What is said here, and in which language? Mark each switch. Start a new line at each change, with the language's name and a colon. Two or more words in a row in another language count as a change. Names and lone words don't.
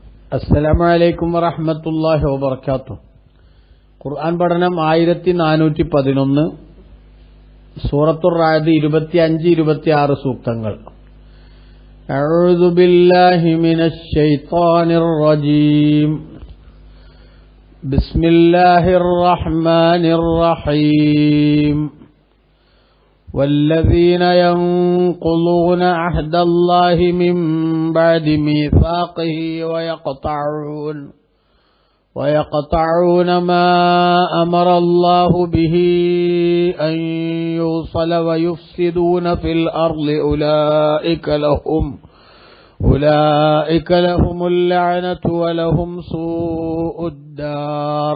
Arabic: السلام عليكم ورحمة الله وبركاته.
Malayalam: ഖുർആൻ പഠനം 1411, സൂറത്തുർ റഅദ് 25-26 സൂക്തങ്ങൾ.
Arabic: أعوذ بالله من الشيطان الرجيم. بسم الله الرحمن الرحيم. والذين ينقضون عهد الله من بعد ميثاقه ويقطعون ما أمر الله به أن يوصل ويفسدون في الأرض أولئك لهم اللعنة ولهم سوء الدار.